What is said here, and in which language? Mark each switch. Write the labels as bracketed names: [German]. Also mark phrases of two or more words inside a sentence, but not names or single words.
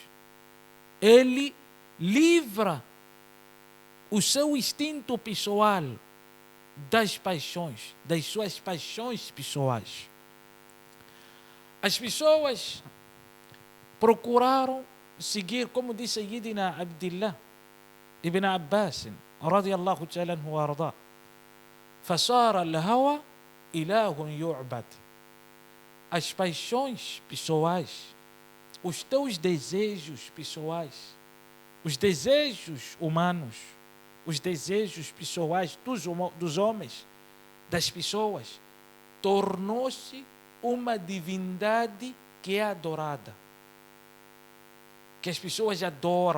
[Portuguese] Ele livra o seu instinto pessoal das paixões, das suas paixões pessoais. As pessoas procuraram seguir, como disse Sayyidina Abdullah ibn Abbas, [Arabic] رضي الله تعالى عنه وأرضاه, فصار الهوى إله يعبد. [Portuguese] As paixões pessoais, os teus desejos pessoais, os desejos humanos, os desejos pessoais dos homens, das pessoas, tornou-se uma divindade que é adorada, que as pessoas adoram.